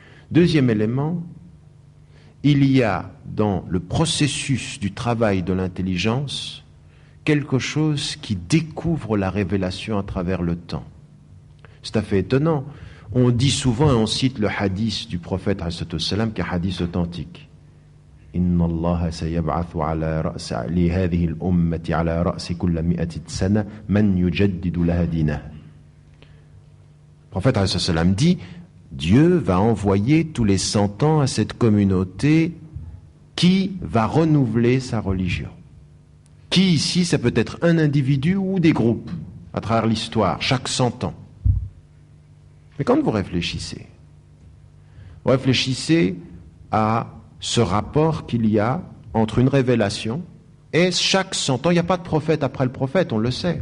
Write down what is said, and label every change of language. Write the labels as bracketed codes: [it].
[fr] Deuxième élément, il y a dans le processus du travail de l'intelligence quelque chose qui découvre la révélation à travers le temps. C'est tout à fait étonnant. On dit souvent et on cite le hadith du prophète ﷺ, qui est un hadith authentique. [ar] إن الله سيبعث لهذه الأمة على رأس كل 100 سنة من يجدد لها دينها. [fr] Le prophète [ar] sallallahu alayhi wa sallam [fr] dit, Dieu va envoyer tous les 100 ans à cette communauté qui va renouveler sa religion. Qui ici, ça peut être un individu ou des groupes. à travers l'histoire, chaque 100 ans. Mais quand vous réfléchissez à ce rapport qu'il y a entre une révélation et chaque 100 ans, il n'y a pas de prophète après le prophète, on le sait.